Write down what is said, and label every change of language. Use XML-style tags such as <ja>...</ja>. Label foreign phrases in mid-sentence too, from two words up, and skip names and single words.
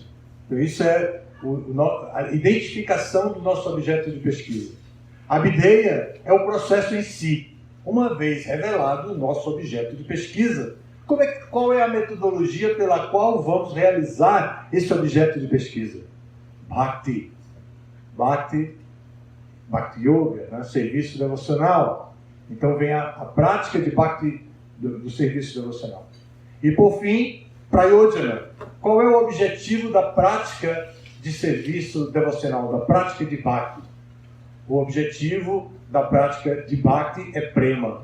<pt>Então, isso é a identificação do nosso objeto de pesquisa. A Abhideya é o processo em si. Uma vez revelado o nosso objeto de pesquisa, qual é a metodologia pela qual vamos realizar esse objeto de pesquisa? Bhakti. Bhakti Yoga, né? Serviço devocional. Então vem a prática de Bhakti do serviço devocional. E por fim, Prayojana. Qual é o objetivo da prática de serviço devocional, da prática de Bhakti? O objetivo da prática de Bhakti é Prema.</pt>